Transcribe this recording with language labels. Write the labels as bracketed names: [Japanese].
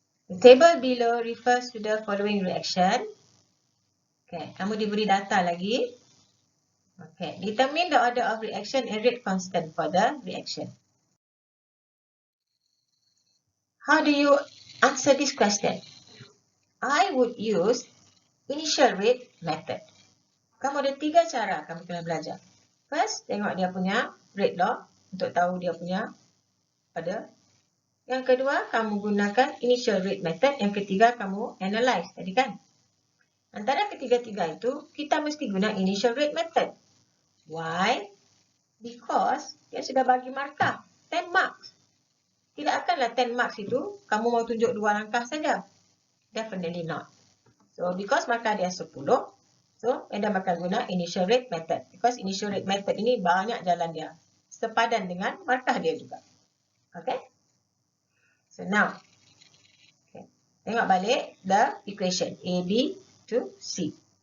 [English] The table below refers to the following reaction. Okay, [Malay] kamu diberi data lagi. [English] Okay, determine the order of reaction and rate constant for the reaction. How do you answer this question? I would use initial rate method. [Malay] Kamu ada 3 cara kamu kena belajar. First, tengok dia punya rate law untuk tahu dia punya order. Yang kedua, kamu gunakan initial rate method. Yang ketiga, kamu analyze tadi kan. Antara ketiga-tiga itu, kita mesti guna initial rate method. Why? Because dia sudah bagi markah 10 marks. Tidak akanlah 10 marks itu kamu mau tunjuk 2 langkah saja. Definitely not. So, because markah dia 10, so Anda bakal guna initial rate method. Because initial rate method ini banyak jalan dia. Sepadan dengan markah dia juga. Okay? [English] So, now, okay, [Malay] tengok balik [English] the equation A, B to C.